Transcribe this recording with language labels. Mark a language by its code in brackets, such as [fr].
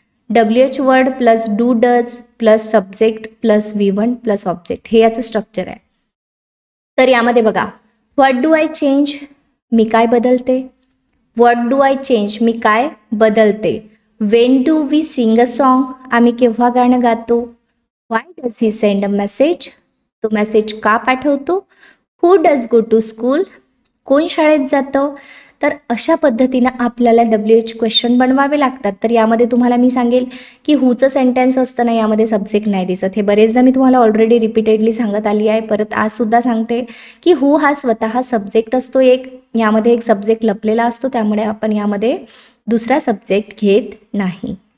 [en] WH word plus do does plus subject plus V1 plus object, [mr] हे याचं structure आहे. तर यामध्ये बघा, [en] what do I change, [mr] मी काय बदलते. [en] what do I change, [mr] मी काय बदलते. [en] when do we sing a song, [mr] आम्ही केव्हा गाणं गातो. [en] why does he send a message, [mr] तो मेसेज का पाठवतो. [en] who does go to school, [mr] कोण शाळेत जातं. तर अशा पद्धतीनं आपल्याला WH क्वेश्चन बनवावे लागतात. तर यामध्ये तुम्हाला मी सांगेल की हूचं सेंटेन्स असतं ना, यामध्ये सब्जेक्ट नाही दिसत. हे बरेचदा मी तुम्हाला ऑलरेडी रिपीटेडली सांगत आली आहे. परत आजसुद्धा सांगते की हू हा स्वतः सब्जेक्ट असतो एक, यामध्ये एक सब्जेक्ट लपलेला असतो, त्यामुळे आपण यामध्ये दुसरा सब्जेक्ट घेत नाही.